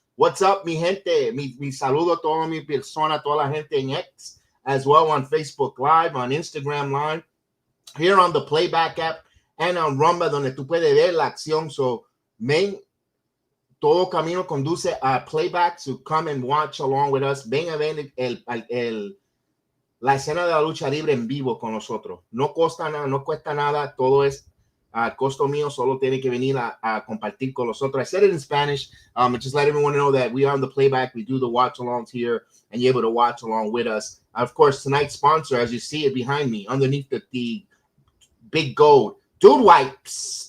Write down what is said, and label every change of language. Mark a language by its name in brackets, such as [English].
[English] What's up, [Spanish] mi gente? Mi saludo a toda mi persona, toda la gente en X, [English] as well on Facebook Live, on Instagram Live, here on the Playback app, and on Rumba, [Spanish] donde tú puedes ver la acción. [English] So, [Spanish] todo camino conduce a Playback, [English] to come and watch along with us. [Spanish] Ven a ver la escena de la lucha libre en vivo con nosotros. No cuesta nada, todo es costo mío, solo tiene que venir a compartir con nosotros. [English] I said it in Spanish, just let everyone know that we are on the Playback, we do the watch alongs here, and you're able to watch along with us. Of course, tonight's sponsor, as you see it behind me, underneath the big gold, Dude Wipes.